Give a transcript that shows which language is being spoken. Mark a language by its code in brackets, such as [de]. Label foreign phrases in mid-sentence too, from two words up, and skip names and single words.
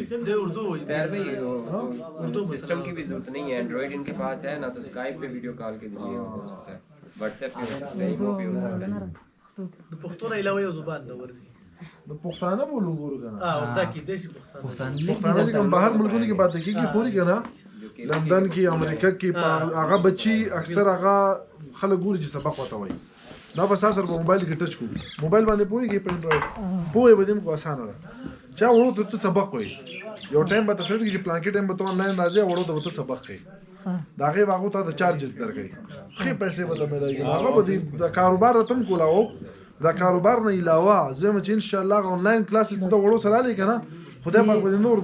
[ur] طاہر بھائی اردو سسٹم کی بھی ضرورت نہیں ہے، اینڈرائیڈ ان کے پاس ہے نا، تو اسکائپ پے [en] video call [ur] کے ذریعے ہو سکتا ہے، واٹس ایپ پے ہو سکتا ہے، ایمو پے ہو سکتا ہے. [ps] د پښتون علاوه یو زبان د ورزي د پښتانه بولو ګورو کنه اوس دا کې د پښتون پښتانه چې کوم بهر ملکونو کې بات کی خوري کنه لندن کې امریکا کې هغه بچي اکثر هغه خلک ګوري چې سبق وته وي دا بس سره په موبایل کې ټچ کو موبایل باندې پويږي په انډراید پوي به دې کو اسانه ده چا وړو ته سبق وي یو ټایم به تاسو کې پلان کې ټایم به ته آنلاین راځي وړو ته سبق کوي دا غي واغو ته چارجز درکې خې پیسې به ملایي هغه به د کاروبار تم کولاو دا کاروبار نه علاوه زموږ چې [ar] ان شاء الله [en] online classes [ps] ته وړو سره لې کنه خدای پاک به نور